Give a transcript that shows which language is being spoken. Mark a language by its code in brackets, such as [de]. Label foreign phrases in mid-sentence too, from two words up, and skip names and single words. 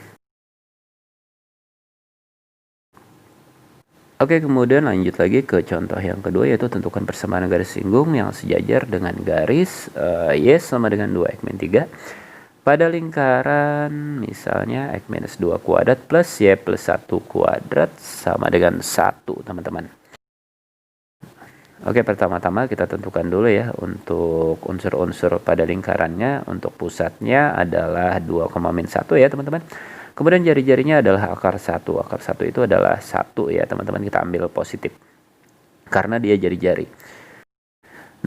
[id] Oke, kemudian lanjut lagi ke contoh yang kedua, yaitu tentukan persamaan garis singgung yang sejajar dengan garis Y sama dengan 2X min 3 pada lingkaran misalnya X minus 2 kuadrat plus Y plus 1 kuadrat sama dengan 1 teman-teman. Oke, pertama-tama kita tentukan dulu ya untuk unsur-unsur pada lingkarannya. Untuk pusatnya adalah 2,-1 ya teman-teman. Kemudian jari-jarinya adalah akar 1. Akar 1 itu adalah 1 ya teman-teman, kita ambil positif karena dia jari-jari.